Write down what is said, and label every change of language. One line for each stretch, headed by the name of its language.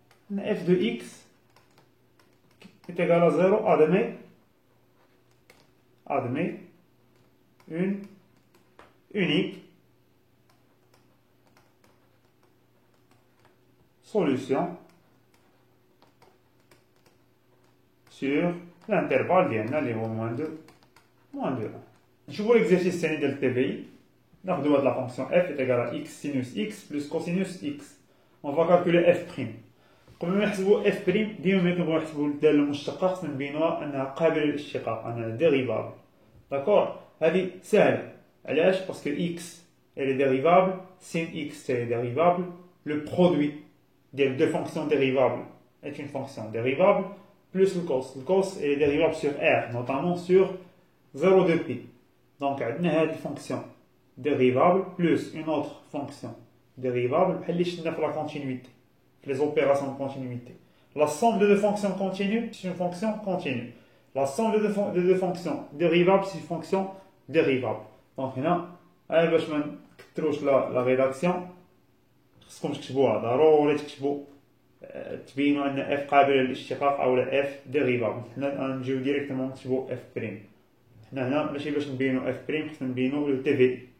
French: f de x est égal à 0, admet une unique solution sur l'intervalle
Arabic: ديالنا اللي هو
French: moins 2 1.
Arabic: نشوفوا l'exercice الثاني ديال الTVI. ناخذوا هاد
French: la fonction f est égale à x sinus x plus cosinus x. On va calculer f'.
Arabic: قبل ما نحسبوا f'، ديما ملي كنبغيو نحسبوا الدالة المشتقة خصنا نبينوها أنها قابلة للاشتقاق، أنها ديريفابل. داكور، هذه سهلة. علاش؟
French: باسكو x elle est dérivable، sin x elle est dérivable، le produit des deux fonctions dérivables est une fonction dérivable, plus le cos. Le cos est dérivable sur R, notamment sur 0 de pi. Donc, on a une fonction dérivable plus une autre fonction dérivable, la continuité, les opérations de continuité. La somme de deux fonctions continues, c'est une fonction continue. La somme de deux fonctions dérivables, c'est une fonction dérivable. Donc, là,
Arabic: باش ما نكثروش
French: la rédaction,
Arabic: خصكم تكتبوها ضروري تكتبوا تبينوا ان اف قابله للاشتقاق او لا اف ديريفابل. حنا نجيو ديريكتومون نكتبوا اف بريم. حنا هنا ماشي باش نبينوا اف بريم، خصنا نبينوا لو تي في اي.